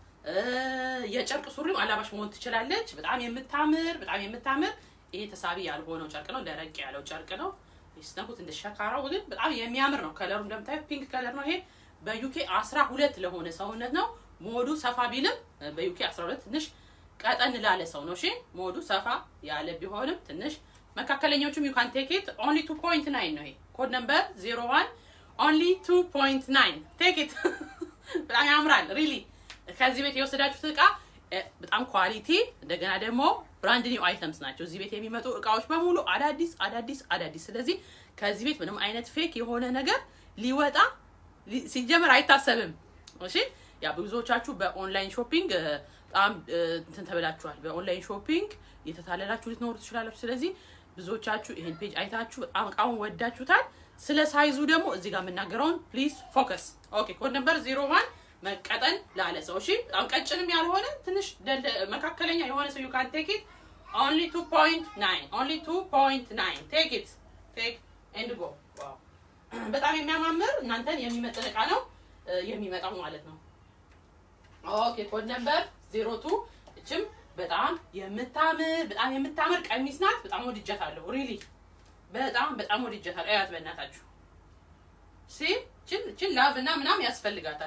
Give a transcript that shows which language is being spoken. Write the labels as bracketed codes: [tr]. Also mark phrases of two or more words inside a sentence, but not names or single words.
[am] የጨርቅ ሱሪም አላባሽ መሆን ትችላለች። በጣም የምታምር ይሄ ተሳቢ ያልሆነው ጨርቅ ነው። ደረቅ ያለው ጨርቅ ነው። ይስነኩት እንደ ሸካራው ግን በጣም የሚያምር ነው። ከለሩ እንደምታዩት [en] pink color [am] ነው። ይሄ በዩኬ 12 ለሆነ ሰውነት ነው። ሞዱ ሰፋ ቢልም በዩኬ 12 ትንሽ ቀጠን ላለ ሰው ነው። እሺ ሞዱ ሰፋ ያለ ቢሆንም ትንሽ መካከለኛዎቹም [en] you can take it only [am] 2.9 ነው። ይሄ [en] code number [am] 01 only 2.9 [en] take it [am] በጣም ያምራል ሪሊ። ከዚህ ቤት የወሰዳችሁት እቃ በጣም ኳሊቲ እንደገና ደግሞ [en] brand new items [am] ናቸው። እዚህ ቤት የሚመጡ እቃዎች በሙሉ አዳዲስ። ስለዚህ ከዚህ ቤት ምንም አይነት ፌክ የሆነ ነገር ሊወጣ ሲጀመር አይታሰብም። እሺ ያ ብዙዎቻችሁ [en] online shopping [am] በጣም እንትን ተበላችኋል። [en] online shopping [am] የተታለላችሁ ልትኖሩ ትችላላችሁ። ስለዚህ ብዙዎቻችሁ ይሄን ፔጅ አይታችሁ በጣም እቃውን ወዳችሁታል። ስለ ሳይዙ ደግሞ እዚህ ጋር የምናገረውን [en] please focus። [am] ኦኬ [en] code number [am] 01 መቀጠን ላለ ሰው እሺ፣ በጣም ቀጭንም ያልሆነ ትንሽ መካከለኛ የሆነ ሰው [en] you can take it only [am] 2.9 [en] take it and go [am] ዋው በጣም የሚያማምር እናንተን የሚመጥን እቃ ነው የሚመጣው ማለት ነው። ኦኬ [en] code number [am] 02 እችም በጣም የምታምር ቀሚስ ናት። በጣም ወድጃታለሁ ሪሊ በጣም ወድጃታለሁ። አያት በእናታችሁ ችን ላቭ እና ምናምን ያስፈልጋታል